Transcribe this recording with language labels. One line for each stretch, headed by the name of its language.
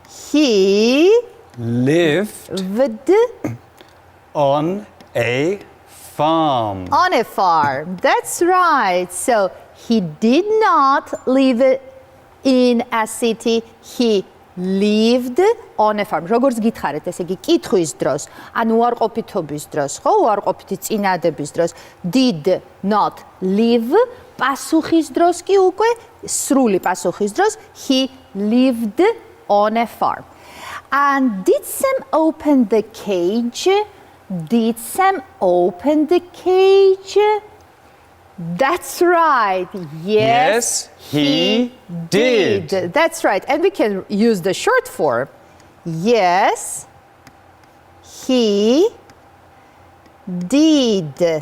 English: He Lived on a farm. on a farm. That's right. So he did not live in a city. He lived on a farm.
Georgian: როგორც გითხარით, ესე იგი კითხვის დროს, ან უარყოფითობის დროს, ხო, უარყოფითი წინადების დროს,
English: did not live,
Georgian: პასუხის დროს კი უკვე სრული პასუხის დროს,
English: he lived on a farm. And did Sam open the cage? Did Sam open the cage? That's right. Yes, he did. That's right. And we can use the short form. Yes, he did.